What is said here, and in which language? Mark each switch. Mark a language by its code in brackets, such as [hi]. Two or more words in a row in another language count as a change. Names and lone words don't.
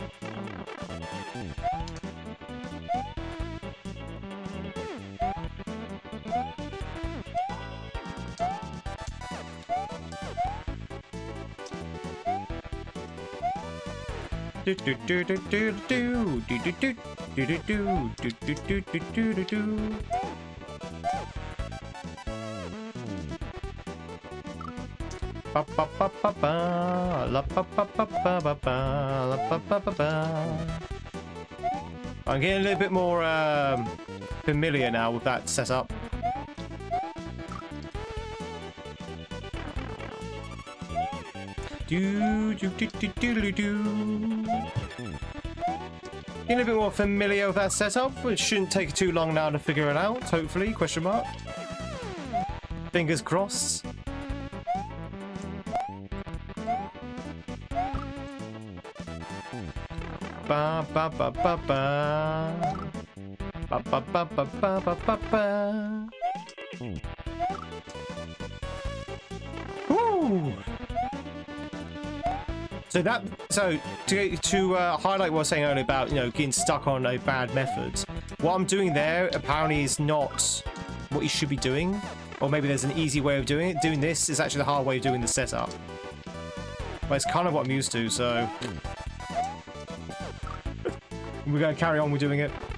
[en] Do do do do do do do do do. Do do do do do do do do do do. Ba ba ba ba ba la ba ba ba ba ba ba la ba ba ba ba. I'm getting a little bit more familiar now with that setup. Do do do do do do do. Getting a bit more familiar with that setup, which shouldn't take too long now to figure it out, hopefully, question mark. Fingers crossed. Ba ba ba ba ba. Ba ba ba ba ba ba ba ba. Woo! So to highlight what I was saying earlier about, you know, getting stuck on a bad method, what I'm doing there apparently is not what you should be doing, or maybe there's an easy way of doing it. Doing this is actually the hard way of doing the setup, but it's kind of what I'm used to, so we're gonna carry on with doing it.